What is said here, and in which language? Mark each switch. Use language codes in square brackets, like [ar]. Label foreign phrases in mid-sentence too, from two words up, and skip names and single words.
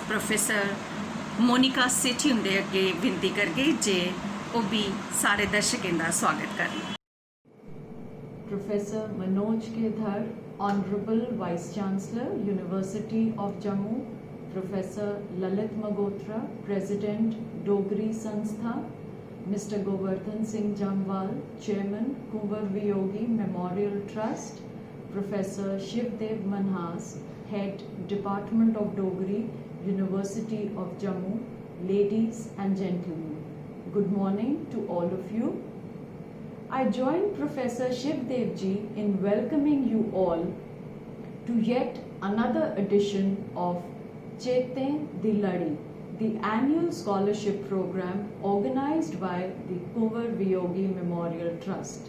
[doi] प्रोफेसर मोनिका सेठी हुंदे अगे विनती करगे जे वो भी सारे दर्शकों का स्वागत करें। [en] Professor Manoj Kedhar, Honorable Vice Chancellor, University of Jammu, Professor Lalit Magotra, President, Dogri Sanstha, Mr. Govardhan Singh Jamwal, Chairman, Kunwar Viyogi Memorial Trust, Professor Shivdev Manhas, Head, Department of Dogri, University of Jammu, ladies and gentlemen, good morning to all of you. I join Professor Shivdev ji in welcoming you all to yet another edition of Cheten Di Ladi, the annual scholarship program organized by the Kunwar Viyogi Memorial Trust.